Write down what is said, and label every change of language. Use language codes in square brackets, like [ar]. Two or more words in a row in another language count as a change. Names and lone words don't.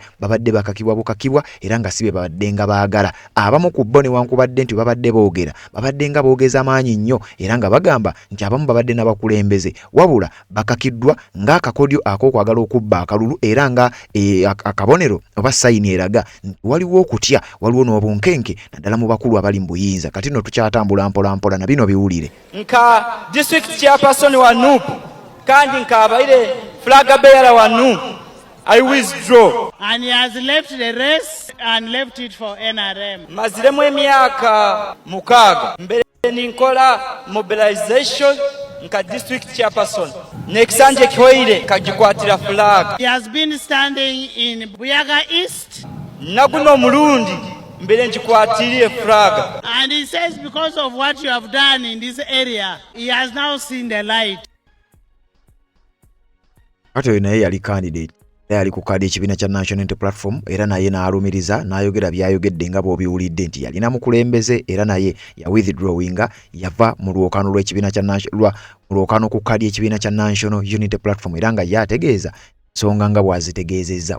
[lg] babadde bakakibwa bukakibwa era nga sibe babadde nga baagala abamu ku bo newankubadde nti babadde boogera babadde nga boogeza maanyi nnyo era nga bagamba nti abamu babadde n'abakulembeze wabula bakakiddwa ng'akakodyo ak'okwagala okubba akalulu era nga akabonero sayini eraga waliwo okutya waliwo n'obunkenke naddala mu bakulu abali mu buyinza kati no tukyatambula mpola na bino biwulire [nyo] nka [en] district chairperson [nyo] wa Nuupu kandi nka abaire [en] flag bearer [nyo] wa Nuupu [en] I withdraw and he has left the race and left it for NRM. [nyo] maziremu emyaka 6 mbere ninkola mobilization nka [en] district chairperson [nyo] nekisanje kihoire kagikwatira flag. [en] He has been standing in Buyaga East [nyo] naguno mulundi mbere njikwatiriye flag [en] and he says because of what you have done in this area he has now seen the light. [lg] Kati oyo naye yali candidate yali ku kadi ekibiina kya National Unity Platform era naye n'alumiriza n'ayogera byayogedde nga bw'obiwulidde nti yalina mukulembeze era naye ya withdrawinga yava mu lwokano lw'ekibiina kya mu lwokano ku kadi ekibiina kya National Unity Platform era nga yategeeza nsonga nga bw'azitegeezezza.